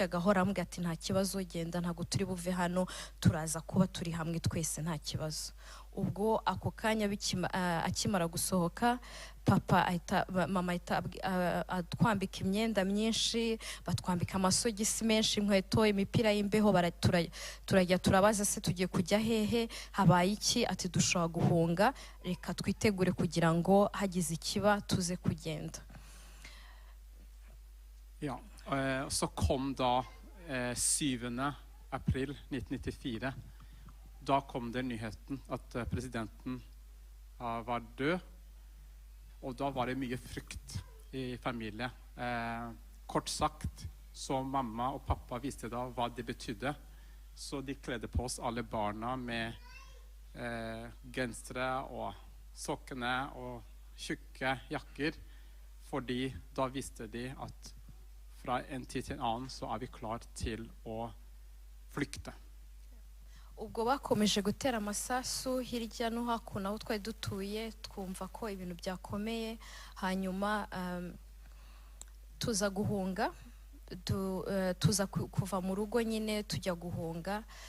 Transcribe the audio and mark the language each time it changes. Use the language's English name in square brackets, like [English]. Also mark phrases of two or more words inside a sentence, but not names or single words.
[Kinyarwanda] gahora amubwira ati nta kibazo genda ntago turi buve hano turaza kuba turi hamwe twese nta kibazo ubwo ako kanya akimara gusohoka mama atwambika imyenda myinshi batwambika amasogisi menshi inkweto imipira y'imbeho turajya turabaza se tugiye kujya hehe habaye iki ati dushobora guhunga reka twitegure kugira ngo hagize ikiba tuze kugenda. [Norwegian] Ja, så kom da 7. april 1994. Da kom det nyheten at presidenten var død, og da var det mye frykt i familien. Kort sagt, så mamma og pappa visste da hva det betydde, så de kledde på oss alle barna med gensere og sokkene og tjukke jakker, fordi da visste de at fra en tid til en annen så vi klar til å flykte. [Kinyarwanda] Ubwo bakomeje gutera amasasu hirya no hakuno aho twari dutuye, twumva ko ibintu byakomeye, hanyuma tuza guhunga, tuza kuva mu rugo nyine tujya guhunga,